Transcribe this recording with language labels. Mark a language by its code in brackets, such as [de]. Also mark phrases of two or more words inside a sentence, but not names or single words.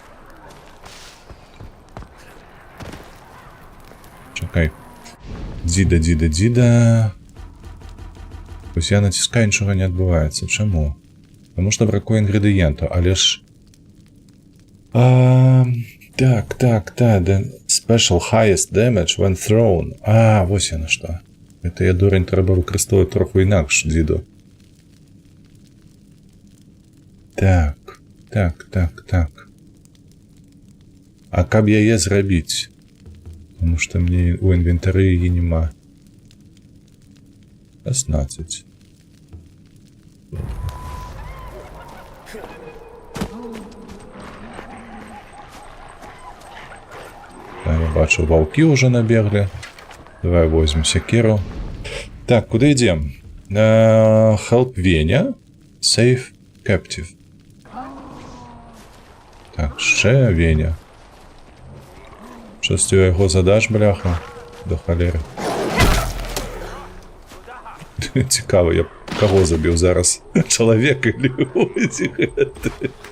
[be] Чакай. Дзіда. Вось я націскаю, нічога не адбываецца. Чаму? Таму што бракуе інгрэдыентаў, але ж... Так. [en] Special highest damage when thrown. [be] Вось яно што. Гэта я, дурень, трэба выкарыстоўваць троху інакш дзіду. Так. А каб яе зрабіць? Таму што мне ў інвентары яе няма. 16. Я бачу, ваўкі ўжо набеглі. Давай возьмем сякеру. Так, куды ідзем? [en] Help Веня. Save Captive. [uk] Так, ще Веня. Щось ти його задаш, бляха? До холери. Цікаво, я кого забив зараз? Чоловіка или ось гэты?